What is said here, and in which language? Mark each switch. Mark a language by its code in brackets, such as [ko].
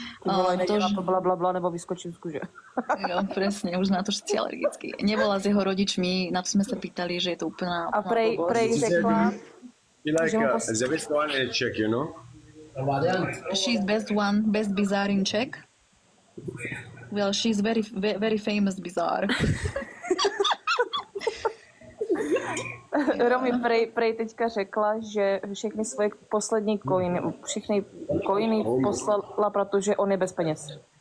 [cs] To blablabla, nebo vyskočím z kůže. [sk] Jo, presne, už na to všetci alergickí. Nebola s jeho rodičmi, na to sme sa pýtali, že je to úplná... [cs] A prej řekla... [en] You like the best one in Czech, you know? She's best bizarre in Czech. Well, she's very famous bizarre. [cs] Romy prej teďka řekla, že všechny svoje poslední coiny poslala, protože on je bez peněz.